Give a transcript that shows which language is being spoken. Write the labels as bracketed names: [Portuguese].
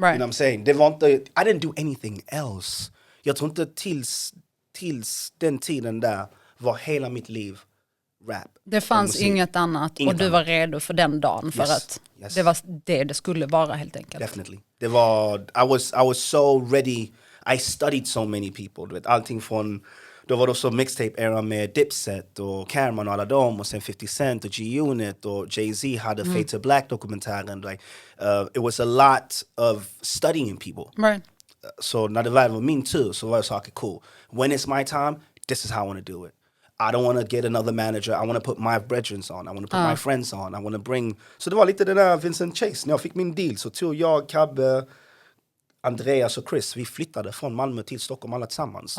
[English] You know what I'm saying? [Swedish] Det var inte, [English] I didn't do anything else. [Swedish] Jag tror inte tills den tiden där var hela mitt liv rap. Det fanns inget annat och du var redo för den dagen för att det var det skulle vara helt enkelt. [English] Definitely. [Swedish] Det var, [English] I was so ready. I studied so many people. [Swedish] Du vet, allting från, då var det också mixtape-era med Dipset och Cameron och alla dem och sen 50 Cent och G-Unit och Jay-Z hade Fade to Black-dokumentären. [English] Like, it was a lot of studying people. Right. [Swedish] Så när det väl var min tur så var jag så, [English] okay, cool. When it's my time, this is how I want to do it. I don't want to get another manager. I want to put my brethren on. I want to put my friends on. I want to bring... [Swedish] Så det var lite den där Vincent Chase. När jag fick min deal så tog jag, Cabbe, Andreas och Chris. Vi flyttade från Malmö till Stockholm alla tillsammans.